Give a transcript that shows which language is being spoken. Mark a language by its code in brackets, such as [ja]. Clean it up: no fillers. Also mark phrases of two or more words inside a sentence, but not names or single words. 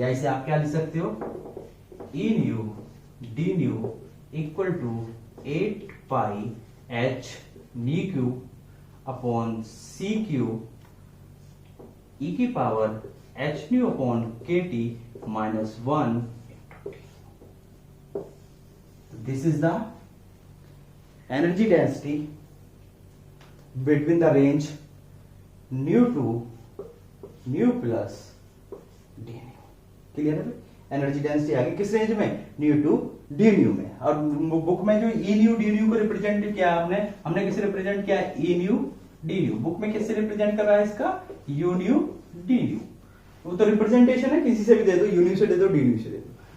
[hi] या इसे आप क्या लिख सकते हो? [en] E nu d nu equal to 8 pi h nu cube upon c cube e ki power h nu upon k T minus 1. This is the energy density between the range nu to nu plus d nu। [hi] क्लियर है? [en] energy density [hi] आ गई किस रेंज में? [en] nu to d nu में। [hi] और बुक में जो [en] E nu d nu [hi] को रिप्रेजेंट किया हमने किसे रिप्रेजेंट किया? [en] E nu d nu. [hi] बुक में किससे रिप्रेजेंट कर रहा है इसका? [en] u nu d nu. [hi] वो तो रिप्रेजेंटेशन है, किसी से भी दे दो, [en] u nu [hi] से दे दो, [en] d nu [hi] से दे दो।